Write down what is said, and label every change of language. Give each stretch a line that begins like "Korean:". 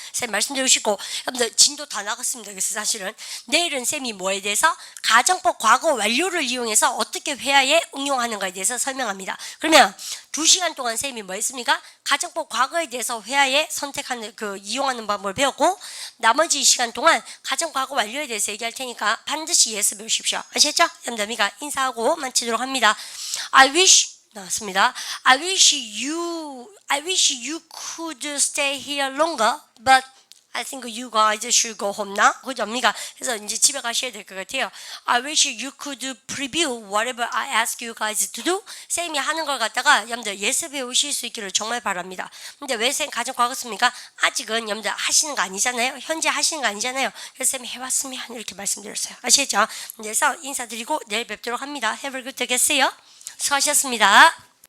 Korean: 쌤 말씀드리고 싶고 여러분들 진도 다 나갔습니다. 그래서 사실은 내일은 쌤이 뭐에 대해서 가정법 과거 완료를 이용해서 어떻게 회화에 응용하는가에 대해서 설명합니다. 그러면 2시간 동안 쌤이 뭐 했습니까? 가정법 과거에 대해서 회화에 선택하는 이용하는 방법을 배웠고 나머지 시간 동안 가정 과거 완료에 대해서 얘기할 테니까 반드시 예습 배우십시오. 아셨죠? 여러분들 인사하고 마치도록 합니다.
English: I wish
Korean: 나왔습니다.
English: I wish you could stay here longer, but I think you guys should go home now.
Korean: 그죠? 그래서 이제 집에 가셔야 될 것 같아요.
English: I wish you could preview whatever I ask you guys to do.
Korean: 쌤이 하는 걸 갖다가 여러분들 예습해 오실 수 있기를 정말 바랍니다. 근데 왜 쌤 가정 과거 씁니까? 아직은 여러분들 하시는 거 아니잖아요. 현재 하시는 거 아니잖아요. 그래서 쌤이 해왔으면 이렇게 말씀드렸어요. 아시겠죠? 그래서 인사드리고 내일 뵙도록 합니다.
English: Have a good day.
Korean: 수고하셨습니다.